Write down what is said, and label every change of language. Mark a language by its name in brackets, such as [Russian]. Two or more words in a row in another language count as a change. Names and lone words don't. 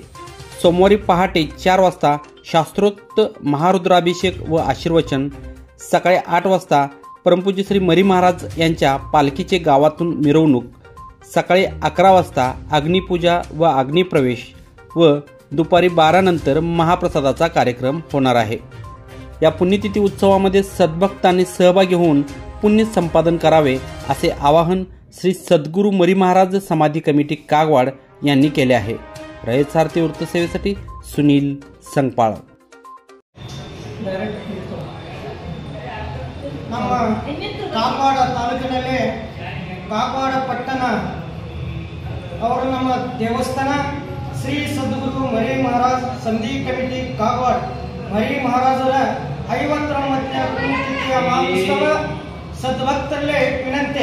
[Marathi] सोमवारी पहाटे 4 वाजता शास्त्रोक्त महारुद्राभिषेक व आशीर्वचन, सकाळी 8 वाजता परमपूज्य श्री मरी महाराज यांच्या पालखीचे गावातून मिरवणूक, सकाळी 11 वाजता अग्निपूजा व अग्निप्रवेश व दुपारी 12 नंतर महाप्रसादाचा कार्यक्रम होणार आहे. या पुण्यतिथी उत्सवामध्ये सद्भक्तांनी सहभागी होऊन पुण्य संपादन करावे असे आवाहन श्री सद्गुरू मरी महाराज समाधी कमिटी कागवाड यांनी केले आहे. रयत सारथी वृत्तसेवेसाठी सुनील संगपाळ. [Kannada] ನಮ್ಮ ಕಾಗವಾಡ ತಾಲೂಕಿನಲ್ಲಿ ಕಾಗವಾಡ ಪಟ್ಟಣ ಅವರು ನಮ್ಮ ದೇವಸ್ಥಾನ ಶ್ರೀ ಸದ್ಗುರು ಮರಿ ಮಹಾರಾಜ್ ಸಂಧಿ ಕಮಿಟಿ ಕಾಗವಾಡ ಮರಿ ಮಹಾರಾಜರ 59ನೇ ಪುಣ್ಯತಿಥಿಯ ಮಹೋತ್ಸವ ಸದ್ಭಕ್ತರಲ್ಲೇ ವಿನಂತಿ.